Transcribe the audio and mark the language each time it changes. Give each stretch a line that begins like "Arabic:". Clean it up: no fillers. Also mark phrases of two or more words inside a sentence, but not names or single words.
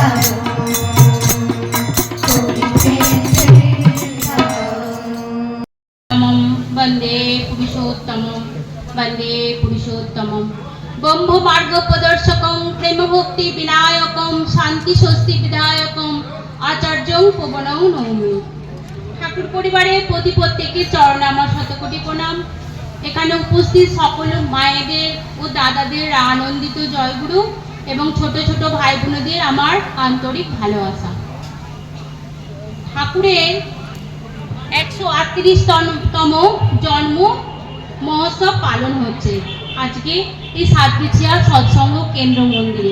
Sanskrit: वंदे पुरुषोत्तमं वंदे पुरुषोत्तमं ब्रह्म मार्ग प्रदर्शकं प्रेम भक्ति विनायकं शांति स्वस्ति विधायकं आचार्यं पवनं नौमि।
Bangla: ঠাকুর পরিবারের প্রতি প্রত্যেকের চরণে আমার শতকোটি প্রণাম। এখানে উপস্থিত সকল মায়েদের ও দাদাদের আনন্দিত জয়গুরু এবং ছোট ছোট ভাই বোনদের আমার আন্তরিক ভালোবাসা। ঠাকুরের 138তম জন্ম মহোৎসব পালন হচ্ছে আজকে এই সাতবিছিয়া সৎসঙ্গ কেন্দ্র মন্দিরে।